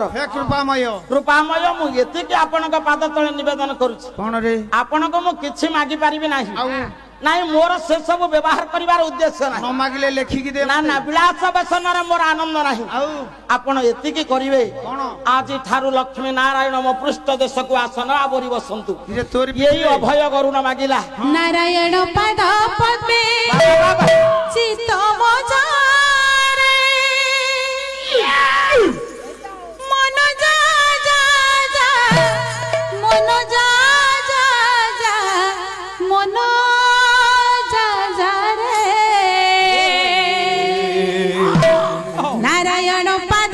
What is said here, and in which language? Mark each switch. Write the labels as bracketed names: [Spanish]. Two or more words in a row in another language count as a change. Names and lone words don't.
[Odia] ହେ କୃପାମୟ କୃପାମୟ ମୁ ଏତିକି ଆପଣଙ୍କ ପାଦ ତଳେ ନିବେଦନ କରୁଛି କଣ ରେ ଆପଣଙ୍କୁ ମୁ କିଛି ମାଗି ପାରିବି ନାହିଁ आउ ନାହିଁ ମୋର ସେ ସବୁ ବ୍ୟବହାର କରିବାର ଉଦ୍ଦେଶ୍ୟ ନାହିଁ ନ ମାଗିଲେ ଲେଖି କି ଦେ ନା ନା ବିଳାସ ବ୍ୟସନ ରେ ମୋର ଆନନ୍ଦ ନାହିଁ आउ ଆପଣ ଏତିକି କରିବେ कोन ଆଜି ଠାରୁ ଲକ୍ଷ୍ମୀ ନାରାୟଣ ମୋ ପୃଷ୍ଠ ଦେଶ କୁ ଆସନ ଆବରି ବସନ୍ତୁ ଇରେ ତୋର ଏହି ଅଭୟ ଗରୁଡ଼ ମାଗିଲା ନାରାୟଣ ପଦ ପଦ୍ମେ ଚିତ୍ତ ମୋ ଯାରେ ମନ ଯା ଯା ଯା ମନ ଯା ଯା ଯା ମନ ଯା ଯା ରେ ନାରାୟଣ ପଦ